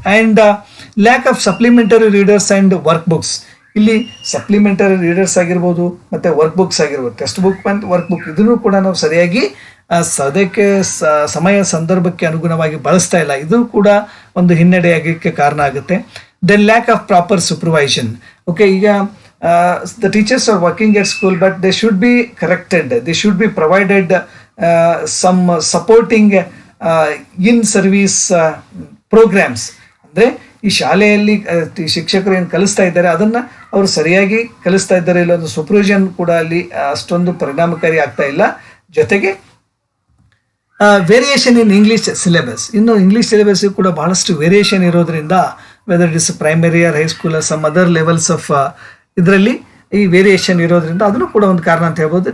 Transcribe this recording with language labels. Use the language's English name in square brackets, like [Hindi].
[English] And lack of supplementary readers and workbooks. [Kannada] ಇಲ್ಲಿ supplementary readers ಆಗಿರ್ಬೋದು ಮತ್ತು work books ಆಗಿರ್ಬೋದು, ಟೆಕ್ಸ್ಟ್ ಬುಕ್ ಮತ್ತು ವರ್ಕ್ ಬುಕ್, ಇದನ್ನು ಕೂಡ ನಾವು ಸರಿಯಾಗಿ ಸದ್ಯಕ್ಕೆ ಸಮಯ ಸಂದರ್ಭಕ್ಕೆ ಅನುಗುಣವಾಗಿ ಬಳಸ್ತಾ ಇಲ್ಲ. ಇದು ಕೂಡ ಒಂದು ಹಿನ್ನಡೆಯಾಗಲಿಕ್ಕೆ ಕಾರಣ ಆಗುತ್ತೆ. [English] Then lack of proper supervision. Okay, ಈಗ the teachers are working at school, but they should be corrected. They should be provided some supporting in-service programs. [Kannada] ಅಂದರೆ ಈ ಶಾಲೆಯಲ್ಲಿ ಶಿಕ್ಷಕರು ಏನು ಕಲಿಸ್ತಾ ಇದ್ದಾರೆ ಅದನ್ನು ಅವರು ಸರಿಯಾಗಿ ಕಲಿಸ್ತಾ ಇದ್ದಾರೆ ಇಲ್ಲ, ಅದು ಸೂಪರ್ವಿಷನ್ ಕೂಡ ಅಲ್ಲಿ ಅಷ್ಟೊಂದು ಪರಿಣಾಮಕಾರಿ ಆಗ್ತಾ ಇಲ್ಲ. [English] ಜೊತೆಗೆ variation in English syllabus. [Kannada] ಇನ್ನು ಇಂಗ್ಲೀಷ್ ಸಿಲೆಬಸ್ ಕೂಡ ಬಹಳಷ್ಟು ವೇರಿಯೇಷನ್ ಇರೋದ್ರಿಂದ, [English] whether it is primary or high school or some other levels of [Kannada] ಇದರಲ್ಲಿ ಈ ವೇರಿಯೇಷನ್ ಇರೋದ್ರಿಂದ ಅದನ್ನು ಕೂಡ ಒಂದು ಕಾರಣ ಅಂತ ಹೇಳ್ಬೋದು.